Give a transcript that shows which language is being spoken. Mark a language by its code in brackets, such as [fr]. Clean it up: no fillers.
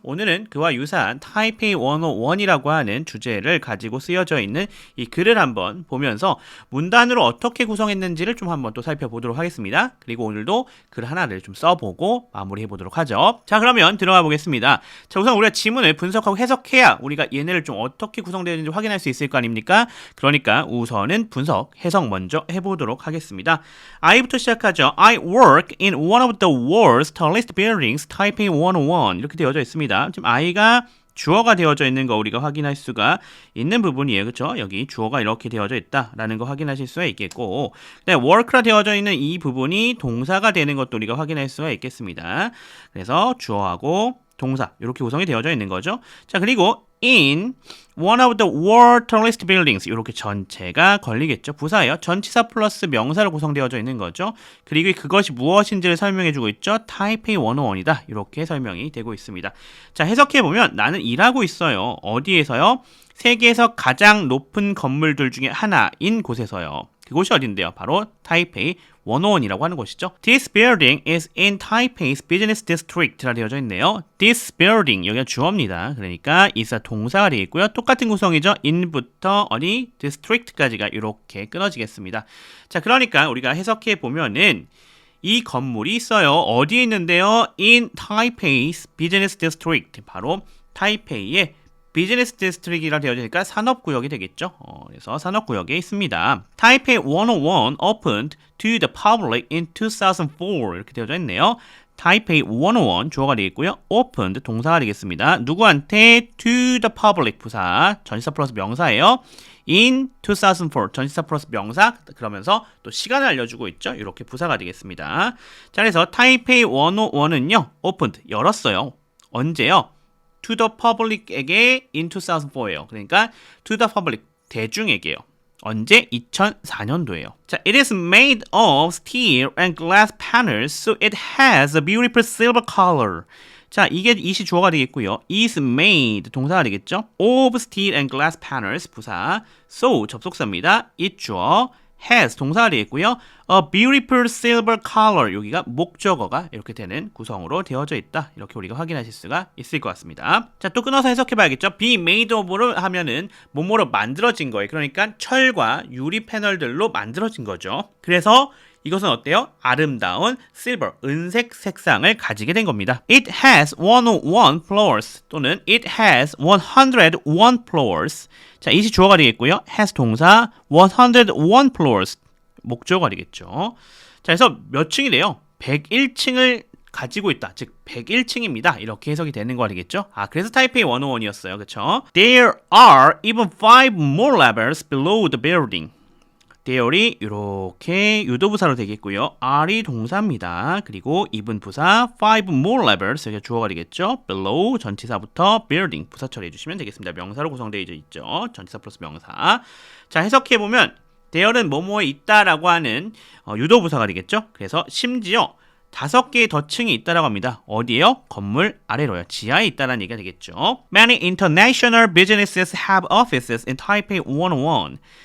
[ko] 오늘은 그와 유사한 타이페이 101이라고 하는 주제를 가지고 쓰여져 있는 이 글을 한번 보면서 문단으로 어떻게 구성했는지를 좀 한번 또 살펴보도록 하겠습니다. 그리고 오늘도 글 하나를 좀 써보고 마무리해보도록 하죠. 자, 그러면 들어가 보겠습니다. 자, 우선 우리가 지문을 분석하고 해석해야 우리가 얘네를 좀 어떻게 구성되어 있는지 확인할 수 있을 거 아닙니까? 그러니까 우선은 분석, 해석 먼저 해보도록 하겠습니다. I부터 시작하죠. [en] I work in one of the world's tallest buildings, Taipei 101 [ko] 이렇게 되어져 있습니다. 지금 I가 주어가 되어져 있는 거 우리가 확인할 수가 있는 부분이에요. 그렇죠? 여기 주어가 이렇게 되어져 있다라는 거 확인하실 수가 있겠고 그다음에 work라 되어져 있는 이 부분이 동사가 되는 것도 우리가 확인할 수가 있겠습니다. 그래서 주어하고 동사 이렇게 구성이 되어져 있는 거죠. 자, 그리고 [en] in one of the world's tallest buildings [ko] 이렇게 전체가 걸리겠죠. 부사예요. 전치사 플러스 명사로 구성되어져 있는 거죠. 그리고 그것이 무엇인지를 설명해주고 있죠. 타이페이 101이다. 이렇게 설명이 되고 있습니다. 자, 해석해보면 나는 일하고 있어요. 어디에서요? 세계에서 가장 높은 건물들 중에 하나인 곳에서요. 그곳이 어딘데요? 바로 타이페이 101이라고 하는 곳이죠. [en] This building is in Taipei's business district [ko] 라 되어져 있네요. This building 여기가 주어입니다. 그러니까 is가 동사가 되겠고요. 똑같은 구성이죠. in부터 어디 district까지가 이렇게 끊어지겠습니다. 자, 그러니까 우리가 해석해 보면은 이 건물이 있어요. 어디에 있는데요? [en] In Taipei's business district. [ko] 바로 타이페이의 비즈니스 디스트릭이라 되어지니까 산업구역이 되겠죠. 그래서 산업구역에 있습니다. [en] 타이페이 101 opened to the public in 2004 [ko] 이렇게 되어져 있네요. 타이페이 101 주어가 되겠고요. opened 동사가 되겠습니다. 누구한테? [en] to the public [ko] 부사 전치사 플러스 명사예요. in 2004 전치사 플러스 명사 그러면서 또 시간을 알려주고 있죠. 이렇게 부사가 되겠습니다. 자, 그래서 타이페이 101은요. opened 열었어요. 언제요? [en] to the public [ko] 에게 in 2004예요. 그러니까 to the public 대중에게요. 언제? 2004년도예요. [en] 자, it is made of steel and glass panels, so it has a beautiful silver color. [ko] 자, 이게 이시 주어가 되겠고요. is made 동사가 되겠죠. [en] of steel and glass panels [ko] 부사, so 접속사입니다. it 주어, has 동사가 되겠고요. [en] A beautiful silver color [ko] 여기가 목적어가 이렇게 되는 구성으로 되어져 있다. 이렇게 우리가 확인하실 수가 있을 것 같습니다. 자, 또 끊어서 해석해봐야겠죠. be made of로 하면은 뭐뭐로 만들어진 거예요. 그러니까 철과 유리 패널들로 만들어진 거죠. 그래서 이것은 어때요? 아름다운 silver, 은색 색상을 가지게 된 겁니다. [en] It has 101 floors 또는 it has 101 floors. [ko] 자, 이시 주어가 되겠고요. has 동사 [en] 101 floors [ko] 목적어가 되겠죠. 자, 그래서 몇 층이래요? 101층을 가지고 있다. 즉 101층입니다. 이렇게 해석이 되는 거 되겠죠? 아, 그래서 타이페이 101이었어요. 그렇죠? [en] There are even 5 more levels below the building. [ko] there이 이렇게 유도부사로 되겠고요. are이 동사입니다. 그리고 even 부사 [en] 5 more levels [ko] 여기가 주어가 되겠죠. below 전치사부터 building 부사 처리해 주시면 되겠습니다. 명사로 구성되어 있죠. 전치사 플러스 명사. 자, 해석해보면 there는 뭐뭐에 있다라고 하는 유도부사가 되겠죠. 그래서 심지어 5개의 더 층이 있다라고 합니다. 어디에요? 건물 아래로요. 지하에 있다라는 얘기가 되겠죠. [en] Many international businesses have offices in Taipei 101.